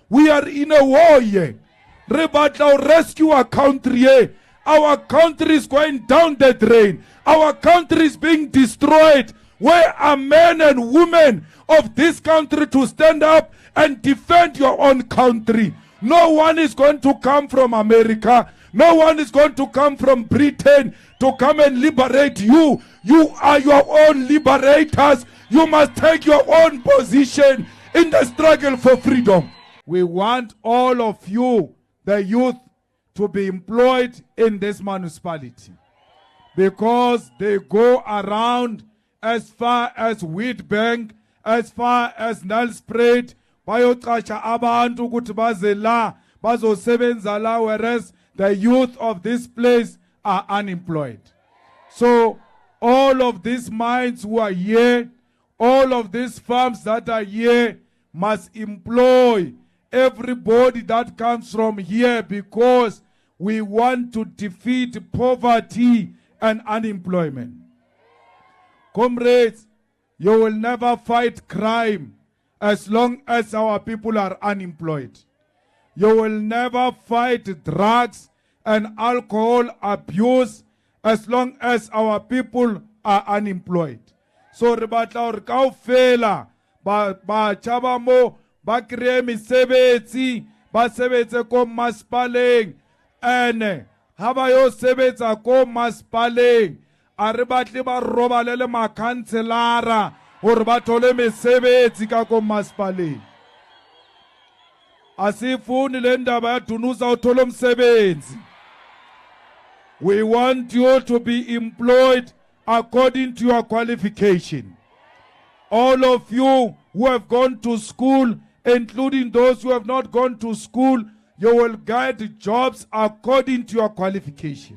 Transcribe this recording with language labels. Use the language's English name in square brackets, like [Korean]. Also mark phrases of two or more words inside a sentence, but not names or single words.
[English] We are in a war here. [Southern Sotho] Re batla ho [English] rescue our country here. Our country is going down the drain. Our country is being destroyed. Where are men and women of this country to stand up and defend your own country? No one is going to come from America. No one is going to come from Britain to come and liberate you. You are your own liberators. You must take your own position in the struggle for freedom. We want all of you, the youth, to be employed in this municipality, because they go around as far as Wheatbank, as far as Nelspruit, [Zulu] bayoqasha abantu ukuthi baze la bazosebenza la, [English] whereas the youth of this place are unemployed. So all of these mines who are here, all of these farms that are here must employ everybody that comes from here, because we want to defeat poverty and unemployment. Comrades, you will never fight crime as long as our people are unemployed. You will never fight drugs and alcohol abuse as long as our people are unemployed. [Southern Sotho] So re batla hore kaofela ba chaba mo ba kreye mesebetsi, ba sebetse ko masipaleng, ene ha ba yo sebetsa ko masipaleng a re batle ba robale le makhanselara hore ba thole mesebetsi ka ko masipaleng. [Zulu] Asifuni le ndaba ya dunusa uthole umsebenzi. [English] We want you to be employed according to your qualification. All of you who have gone to school, including those who have not gone to school, you will get jobs according to your qualification.